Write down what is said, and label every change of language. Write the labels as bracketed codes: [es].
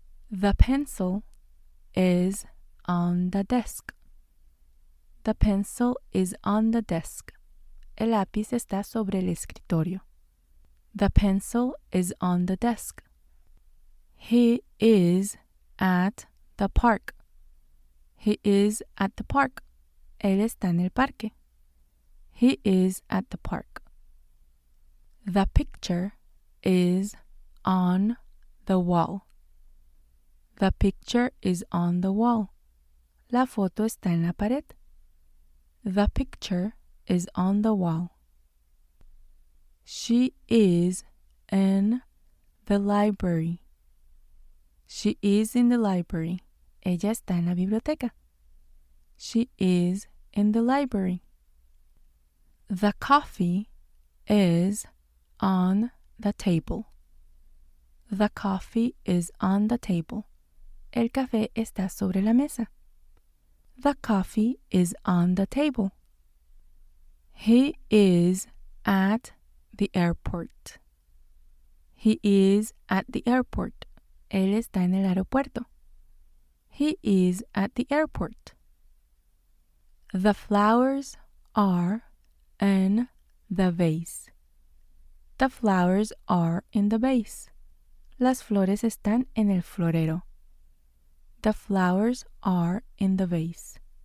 [en] The pencil is on the desk. The pencil is on the desk. [es] El lápiz está sobre el escritorio. [en] The pencil is on the desk. He is at the park. He is at the park. [es] Él está en el parque. [en] He is at the park. The picture is on the wall. The picture is on the wall. [es] La foto está en la pared. [en] The picture is on the wall. She is in the library. She is in the library. [es] Ella está en la biblioteca. [en] She is in the library. The coffee is on the table. The coffee is on the table. [es] El café está sobre la mesa. [en] The coffee is on the table. He is at the airport. He is at the airport. [es] Él está en el aeropuerto. [en] He is at the airport. The flowers are in the vase. The flowers are in the vase. [es] Las flores están en el florero. [en] The flowers are in the vase.